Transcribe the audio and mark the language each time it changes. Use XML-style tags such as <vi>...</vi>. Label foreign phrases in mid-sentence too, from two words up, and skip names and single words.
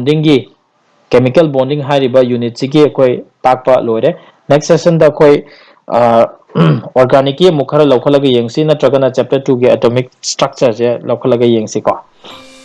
<mni>bonding hariba unit sigi akoi takpa loire</mni> <en>next session</en> <mni>da akoi organic ye mukhara lokhalaga yengsi na tragana chapter 2 ge</mni> <en>atomic structure</en> <mni>je lokhalaga yengsi ko</mni>